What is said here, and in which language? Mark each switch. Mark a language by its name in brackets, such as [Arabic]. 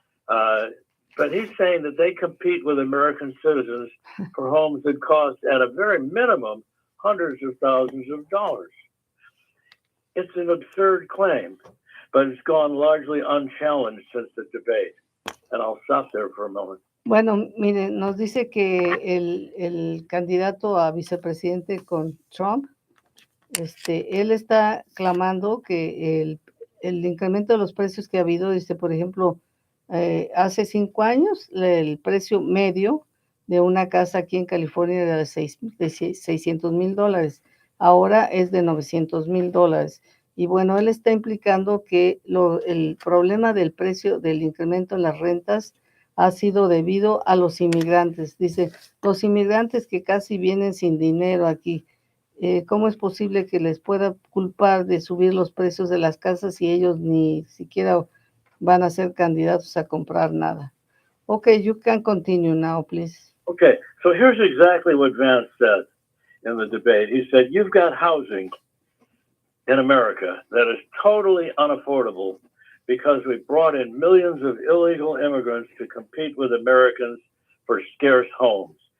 [English] But he's saying that they compete with American citizens for homes that cost, at a very minimum, hundreds of thousands of dollars. It's an absurd claim, but it's gone largely unchallenged since the debate. And I'll stop there for a moment. [Spanish] Bueno, mire, nos dice que el candidato a vicepresidente con Trump, él está clamando que el incremento de los precios que ha habido, dice, por ejemplo, hace 5 años, el precio medio de una casa aquí en California era de $600,000, ahora es de $900,000. Y bueno, él está implicando que el problema del precio del incremento en las rentas ha sido debido a los inmigrantes. Dice, los inmigrantes que casi vienen sin dinero aquí, ¿cómo es posible que les pueda culpar de subir los precios de las casas si ellos ni siquiera van a ser candidatos a comprar nada? [English] Okay, you can continue now, please. Okay, so here's exactly what Vance said in the debate. He said, you've got housing in America that is totally unaffordable because we brought in millions of illegal immigrants to compete with Americans for scarce homes.